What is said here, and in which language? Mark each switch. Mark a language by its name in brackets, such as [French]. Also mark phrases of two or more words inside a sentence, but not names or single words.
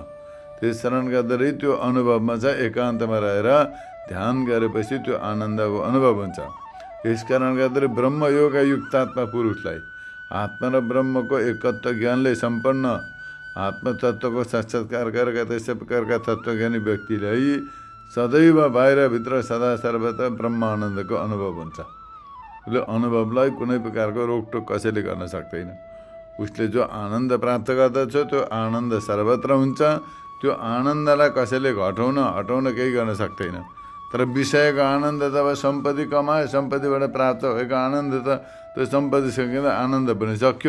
[Nepali] त्यस कारणले गर्दाखेरि त्यो अनुभवमा छ। एकान्तमा रहेर ध्यान गरेपछि त्यो आनन्दको अनुभव हुन्छ। यस कारणले गर्दाखेरि ब्रह्मयोग युक्तात्मा पुरुषलाई आत्मा र ब्रह्मको एकत्व ज्ञानले सम्पन्न आत्मतत्त्वको साक्षात्कार गरेका त्यस्तै प्रकारका तत्त्वज्ञानी व्यक्तिलाई सदैव बाहिरभित्र सदा सर्वदा ब्रह्मानन्दको अनुभव हुन्छ। उसले अनुभवलाई कुनै प्रकारको रोकटोक कसैले गर्न सक्दैन। उसले जो आनन्द प्राप्त गर्दछ त्यो आनन्द सर्वत्र हुन्छ। त्यो आनन्दलाई कसैले हटाउन केही गर्न सक्दैन। तर विषयको आनन्द त अब सम्पत्ति कमायो, सम्पत्तिबाट प्राप्त भएको आनन्द त त्यो सम्पत्ति सकिँदा आनन्द पनि सक्यो।